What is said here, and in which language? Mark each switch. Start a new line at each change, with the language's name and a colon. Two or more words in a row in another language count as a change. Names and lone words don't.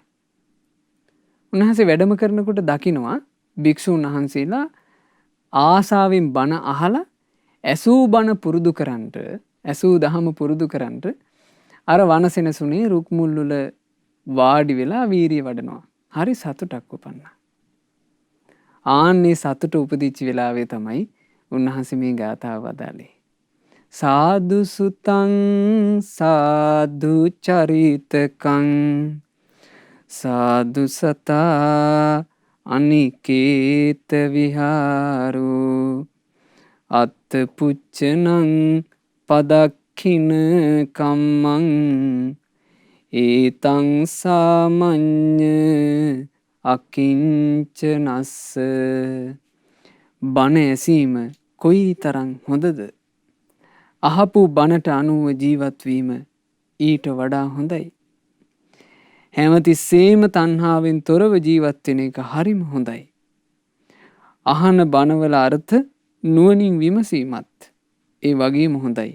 Sinhala: උන්වහන්සේ වැඩම කරනකොට දකිනවා භික්ෂුන් වහන්සේලා ආසාවෙන් බණ අහලා ඇසූ බණ පුරුදු කරන්නට, ඇසූ දහම පුරුදු කරන්නට අර වන සෙනසුනේ රුක් මුල් වල වාඩි වෙලා වීරිය වඩනවා. හරි සතුටක් උපන්නා. ආන්නේ සතුට උපදිච්ච වෙලාවේ තමයි උන්වහන්සේ මේ ගාථාව වදාළේ.
Pali: සාදු සුතං සාදු චරිතකං සාදු සතා අනිකේත විහාරෝ අත්ත පුච්චනං පදක්ඛින කම්මං ඒතං සාමඤ්ඤ අකිංචනස්ස.
Sinhala: බණ ඇසීම කොයි තරම් හොඳද? අහපු බණට අනුව ජීවත් වීම ඊට වඩා හොඳයි. හැමතිස්සෙම තණ්හාවෙන් තොරව ජීවත් වෙන එක හරිම හොඳයි. අහන බණවල අර්ථ නුවණින් විමසීමත් ඒ වගේම හොඳයි.